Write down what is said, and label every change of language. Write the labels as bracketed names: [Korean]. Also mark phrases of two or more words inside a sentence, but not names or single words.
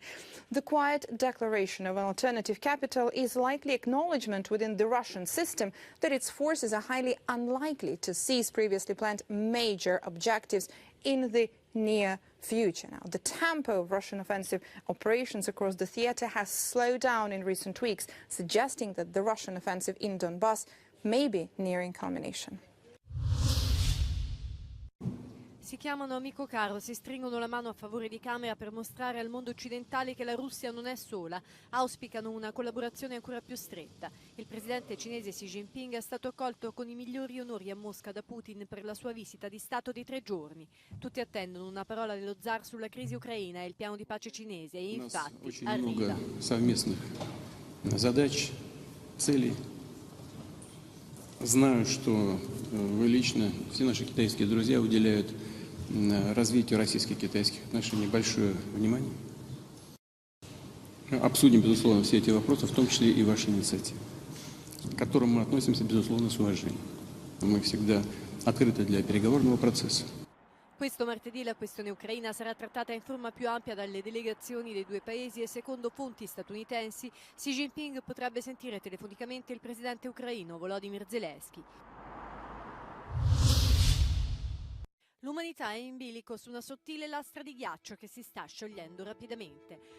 [English] The quiet declaration of an alternative capital is likely acknowledgement within the Russian system that its forces are highly unlikely to seize previously planned major objectives in the near future. Now, the tempo of Russian offensive operations across the theater has slowed down in recent weeks, suggesting that the Russian offensive in Donbass may be nearing culmination. [Italian] Si chiamano amico caro, si stringono la mano a favore di camera per mostrare al mondo occidentale che la Russia non è sola. Auspicano una collaborazione ancora più stretta. Il presidente cinese Xi Jinping è stato accolto con i migliori onori a Mosca da Putin per la sua visita di Stato di 3 giorni. Tutti attendono una parola dello zar sulla crisi ucraina e il piano di pace cinese e infatti arriva. [Russian] Знаю, что вы лично, все наши китайские друзья уделяют развитию российско-китайских отношений большое внимание. Обсудим, безусловно, все эти вопросы, в том числе и ваши инициативы, к которым мы относимся, безусловно, с уважением. Мы всегда открыты для переговорного процесса. [Italian] Questo martedì la questione ucraina sarà trattata in forma più ampia dalle delegazioni dei due paesi e secondo fonti statunitensi Xi Jinping potrebbe sentire telefonicamente il presidente ucraino Volodymyr Zelensky. L'umanità è in bilico su una sottile lastra di ghiaccio che si sta sciogliendo rapidamente.